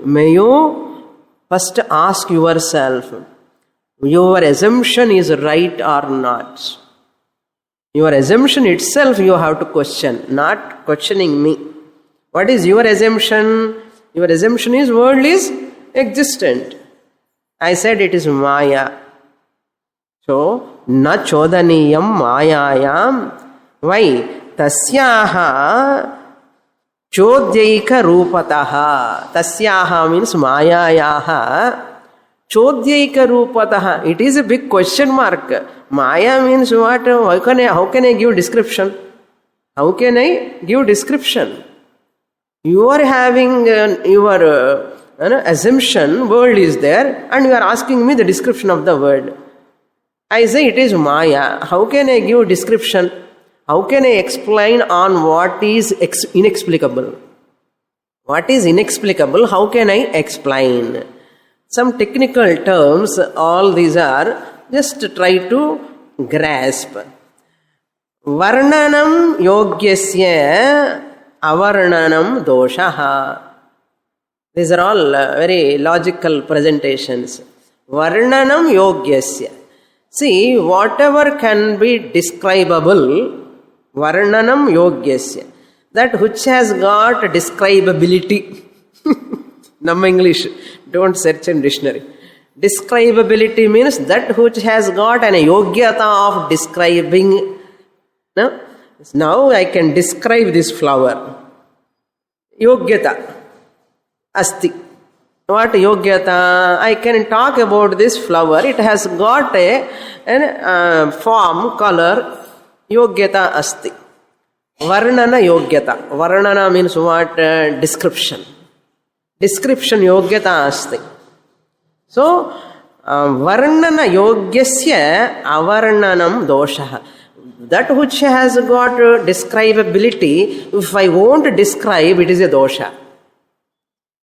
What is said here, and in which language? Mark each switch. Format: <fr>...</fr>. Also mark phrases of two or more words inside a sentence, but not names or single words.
<en>May you first ask yourself, your assumption is right or not? Your assumption itself you have to question, not questioning me. What is your assumption? Your assumption is world is existent. I said it is Maya. So,</en> <sa>न चोदनीयं मायायाम्. Why? तस्याः चोद्यैक रूपतः.</sa> <en>Tasyaha means mayayaha.</en> <sa>चोद्यैक रूपतः.</sa> <en>It is a big question mark. Maya means what? How can I give description? How can I give description? You are having your assumption, world is there, and you are asking me the description of the world. I say it is Maya. How can I give description? How can I explain on what is inexplicable? What is inexplicable? How can I explain? Some technical terms, all these are, just try to grasp.</en> <sa>वर्णनं योग्यस्य अवर्णनं दोषः.</sa> <en>These are all very logical presentations.</en> <sa>वर्णनं योग्यस्य.</sa> <en>See, whatever can be describable,</en> <sa>वर्णनं योग्यस्य.</sa> <en>That which has got describability. Nam English, don't search in dictionary. Describability means that which has got an yogyata of describing. No? Now I can describe this flower.</en> <sa>योग्यता। अस्ति.</sa> <en>What yogyata? I can talk about this flower. It has got a form, color.</en> <sa>योग्यता अस्ति। वर्णन योग्यता.</sa> <en>Varnana means what? Description. Description</en> <sa>योग्यता अस्ति. So, वर्णन योग्यस्य अवर्णनं दोषः.</sa> <en>That which has got describability, if I won't describe, it is a dosha.</en>